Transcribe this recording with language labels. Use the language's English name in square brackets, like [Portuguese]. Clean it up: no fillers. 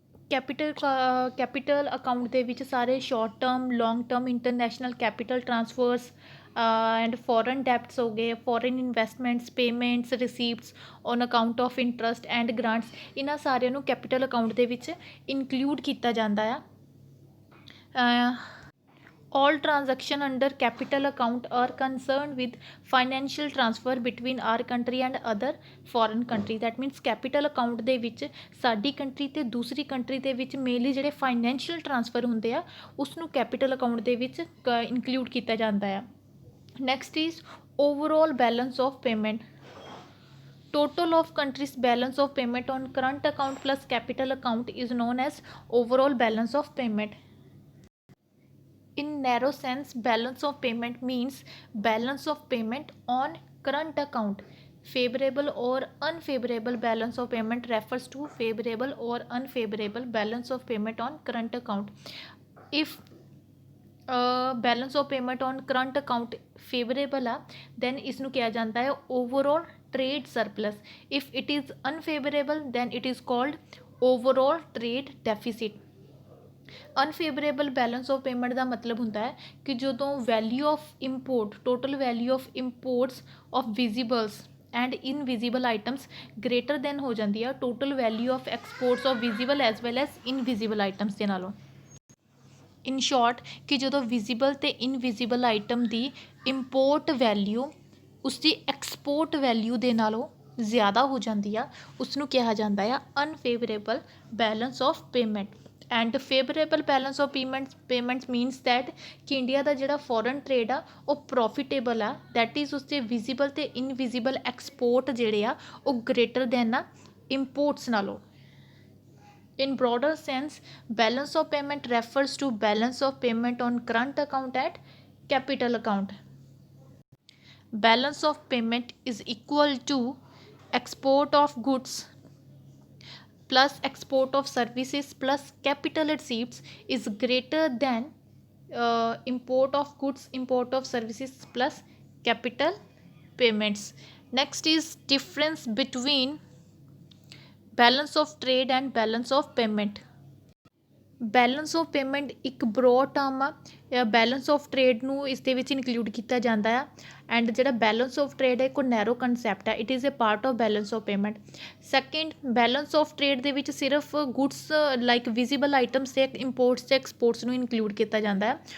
[Punjabi] Capital account ਦੇ ਵਿੱਚ ਸਾਰੇ short term, long term, international capital ਟਰਾਂਸਫਰਸ and foreign ਡੈਪਟਸ ਹੋ ਗਏ, foreign investments, payments, ਰਿਸੀਪਟਸ on account of interest and grants, ਇਹਨਾਂ ਸਾਰਿਆਂ ਨੂੰ ਕੈਪੀਟਲ ਅਕਾਊਂਟ ਦੇ ਵਿੱਚ ਇਨਕਲੂਡ ਕੀਤਾ ਜਾਂਦਾ ਆ। [English] All transaction under capital account are concerned with financial transfer between our country and other foreign country. That means [Punjabi] capital account ਦੇ ਵਿੱਚ ਸਾਡੀ ਕੰਟਰੀ ਤੇ ਦੂਸਰੀ ਕੰਟਰੀ ਦੇ ਵਿੱਚ ਮੇਨਲੀ ਜਿਹੜੇ ਫਾਈਨੈਂਸ਼ੀਅਲ ਟ੍ਰਾਂਸਫਰ ਹੁੰਦੇ ਆ ਉਸਨੂੰ ਕੈਪੀਟਲ ਅਕਾਊਂਟ ਦੇ ਵਿੱਚ ਇਨਕਲੂਡ ਕੀਤਾ ਜਾਂਦਾ ਆ। [English] Next is overall balance of payment. Total of country's balance of payment on current account plus capital account is known as overall balance of payment. In narrow sense, balance of payment means balance of payment on current account. Favorable or unfavorable balance of payment refers to favorable or unfavorable balance of payment on current account. If balance of payment on current account favorable ਆ then [Punjabi] ਇਸਨੂੰ ਕਿਹਾ ਜਾਂਦਾ ਹੈ [English] overall trade surplus. If it is unfavorable then it is called overall trade deficit. Unfavourable balance of payment [Punjabi] ਦਾ ਮਤਲਬ ਹੁੰਦਾ ਹੈ ਕਿ ਜਦੋਂ [English] value of import, total value of imports of visibles and invisible items greater than [Punjabi] ਹੋ ਜਾਂਦੀ ਆ [English] total value of exports of visible as well as invisible items [Punjabi] ਦੇ ਨਾਲੋਂ। [English] in short [Punjabi] ਕਿ ਜਦੋਂ ਵਿਜ਼ੀਬਲ ਅਤੇ ਇਨਵਿਜ਼ੀਬਲ ਆਈਟਮ ਦੀ ਇੰਪੋਰਟ ਵੈਲਿਊ ਉਸਦੀ ਐਕਸਪੋਰਟ ਵੈਲਿਊ ਦੇ ਨਾਲੋਂ ਜ਼ਿਆਦਾ ਹੋ ਜਾਂਦੀ ਆ ਉਸਨੂੰ ਕਿਹਾ ਜਾਂਦਾ ਆ ਅਨਫੇਵਰੇਬਲ balance of payment. [English] and favourable balance of payments means that [Punjabi] ਕਿ ਇੰਡੀਆ ਦਾ ਜਿਹੜਾ ਫੋਰਨ ਟਰੇਡ ਆ ਉਹ ਪ੍ਰੋਫਿਟੇਬਲ ਆ, ਦੈਟ ਇਜ਼ ਉਸਦੇ ਵਿਜ਼ੀਬਲ ਅਤੇ ਇਨਵਿਜ਼ੀਬਲ ਐਕਸਪੋਰਟ ਜਿਹੜੇ ਆ ਉਹ ਗ੍ਰੇਟਰ ਦੈਨ ਆ ਇੰਪੋਰਟਸ ਨਾਲੋਂ। [English] In broader sense, balance of payment refers to balance of payment on current account at capital account. Balance of payment is equal to export of goods plus export of services plus capital receipts is greater than import of goods, import of services plus capital payments. Next is difference between balance of trade and balance of payment. [Punjabi] Balance of payment ਇੱਕ broad term ਆ, balance of trade ਨੂੰ ਇਸ ਦੇ ਵਿੱਚ include ਕੀਤਾ ਜਾਂਦਾ ਆ। And ਜਿਹੜਾ ਬੈਲੈਂਸ ਆਫ ਟਰੇਡ ਹੈ ਇੱਕ ਨੈਰੋ ਕੰਸੈਪਟ ਹੈ, [English] It is a part of balance of payment. [Punjabi] Second, balance of trade ਦੇ ਵਿੱਚ ਸਿਰਫ ਗੁੱਡਸ ਲਾਈਕ ਵਿਜ਼ੀਬਲ ਆਈਟਮਸ ਅਤੇ ਇੰਪੋਰਟਸ ਅਤੇ ਐਕਸਪੋਰਟਸ ਨੂੰ ਇਨਕਲੂਡ ਕੀਤਾ ਜਾਂਦਾ ਹੈ।